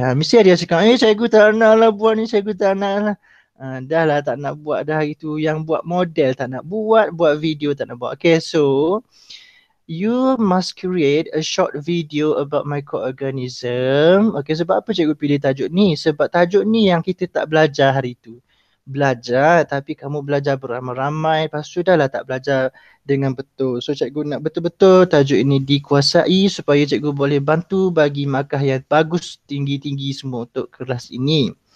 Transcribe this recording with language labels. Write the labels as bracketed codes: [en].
[ms] Mesti ada yang cakap, cikgu tak nak lah buat ni, cikgu tak nak lah. Dah lah tak nak buat dah itu. Yang buat model tak nak buat video tak nak buat. [en] Okay, so you must create a short video about microorganism. [ms] Okay, sebab apa cikgu pilih tajuk ni? Sebab tajuk ni yang kita tak belajar hari tu. Belajar tapi kamu belajar beramai-ramai, lepas tu dah lah tak belajar dengan betul. So cikgu nak betul-betul tajuk ini dikuasai supaya cikgu boleh bantu bagi markah yang bagus tinggi-tinggi semua untuk kelas ini.